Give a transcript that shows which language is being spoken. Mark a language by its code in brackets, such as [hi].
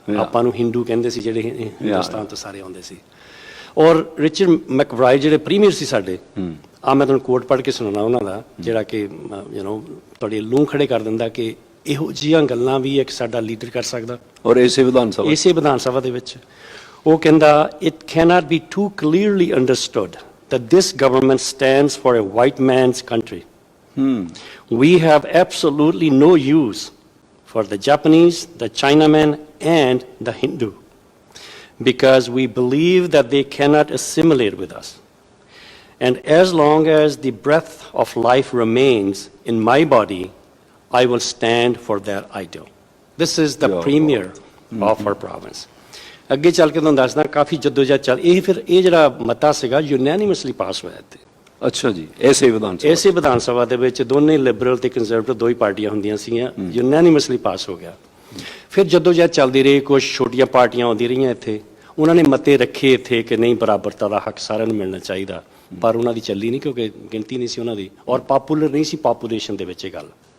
[pa] ਆਪਾਂ ਨੂੰ ਹਿੰਦੂ ਕਹਿੰਦੇ ਸੀ ਜਿਹੜੇ ਹਿੰਦੁਸਤਾਨ ਤੋਂ ਸਾਰੇ ਆਉਂਦੇ ਸੀ। ਔਰ ਰਿਚਰਡ ਮੈਕਬ੍ਰਾਈਡ ਜਿਹੜੇ ਪ੍ਰੀਮੀਅਰ ਸੀ ਸਾਡੇ, ਮੈਂ ਤੁਹਾਨੂੰ ਕੋਟ ਪੜ੍ਹ ਕੇ ਸੁਣਾਉਣਾ ਉਹਨਾਂ ਦਾ, ਜਿਹੜਾ ਕਿ ਤੁਹਾਡੇ ਲੂੰ ਖੜੇ ਕਰ ਦਿੰਦਾ ਕਿ ਇਹੋ ਜਿਹੀਆਂ ਗੱਲਾਂ ਵੀ ਇੱਕ ਸਾਡਾ ਲੀਡਰ ਕਰ ਸਕਦਾ। ਔਰ ਇਸੇ ਵਿਧਾਨ ਸਭਾ ਦੇ ਵਿੱਚ ਉਹ ਕਹਿੰਦਾ, [en] It can't be too clearly understood that this government stands for a white man's country. We have absolutely no use for the Japanese, the Chinaman, and the Hindu, because we believe that they cannot assimilate with us. And as long as the breath of life remains in my body, I will stand for that ideal. This is the premier of our province. [pa] ਅੱਗੇ ਚੱਲ ਕੇ ਤੁਹਾਨੂੰ ਦੱਸਦਾ, ਕਾਫੀ ਜਦੋਜਹਿਦ ਚੱਲ, ਇਹ ਜਿਹੜਾ ਮਤਾ ਸੀਗਾ unanimously ਪਾਸ ਹੋਇਆ ਇੱਥੇ। ਅੱਛਾ ਜੀ, ਇਸੇ ਵਿਧਾਨ ਸਭਾ ਦੇ ਵਿੱਚ ਦੋਨੇ ਲਿਬਰਲ ਤੇ ਕੰਜ਼ਰਵੇਟਿਵ ਦੋ ਹੀ ਪਾਰਟੀਆਂ ਹੁੰਦੀਆਂ ਸੀਗੀਆਂ, ਯੂਨੈਨਿਮਸਲੀ ਪਾਸ ਹੋ ਗਿਆ। ਫਿਰ ਜਦੋਜਹਿਦ ਚੱਲਦੀ ਰਹੀ, ਕੁਝ ਛੋਟੀਆਂ ਪਾਰਟੀਆਂ ਆਉਂਦੀਆਂ ਰਹੀਆਂ ਇੱਥੇ, ਉਹਨਾਂ ਨੇ ਮਤੇ ਰੱਖੇ ਇੱਥੇ ਕਿ ਨਹੀਂ, ਬਰਾਬਰਤਾ ਦਾ ਹੱਕ ਸਾਰਿਆਂ ਨੂੰ ਮਿਲਣਾ ਚਾਹੀਦਾ, ਪਰ ਉਹਨਾਂ ਦੀ ਚੱਲੀ ਨਹੀਂ, ਕਿਉਂਕਿ ਗਿਣਤੀ ਨਹੀਂ ਸੀ ਉਹਨਾਂ ਦੀ, ਔਰ ਪਾਪੂਲਰ ਨਹੀਂ ਸੀ ਪਾਪੂਲੇਸ਼ਨ ਦੇ ਵਿੱਚ ਇਹ ਗੱਲ।